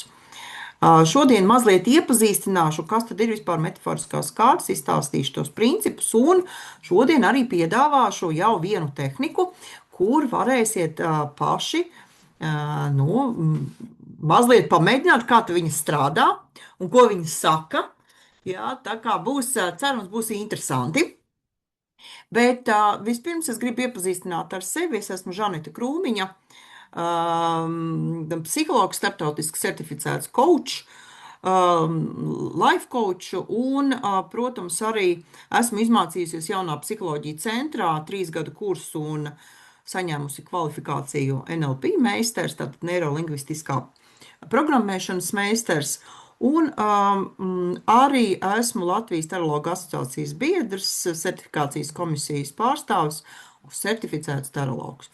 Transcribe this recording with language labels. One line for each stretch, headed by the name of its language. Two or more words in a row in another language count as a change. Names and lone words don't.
Latvian: Šodien mazliet iepazīstināšu, kas tad ir vispār metaforiskās kārtas, izstāstīšu tos principus, un šodien arī piedāvāšu jau vienu tehniku, kur varēsiet paši mazliet pamēģināt, kā viņi strādā un ko viņi saka. Jā, tā kā cerams, būs interesanti. Bet vispirms es gribu iepazīstināt ar sevi. Es esmu Žaneta Krūmiņa, psihologs, starptautiski certificēts coach,
English: life coach,
Latvian: un, protams, arī esmu izmācījusies jaunā psiholoģija centrā 3 gadu kursu un saņēmusi kvalifikāciju NLP meistars, tātad neirolingvistiskā programmēšanas meistars, un arī esmu Latvijas Tarologu asociācijas biedrs, certifikācijas komisijas pārstāvs, certificēts tarologs.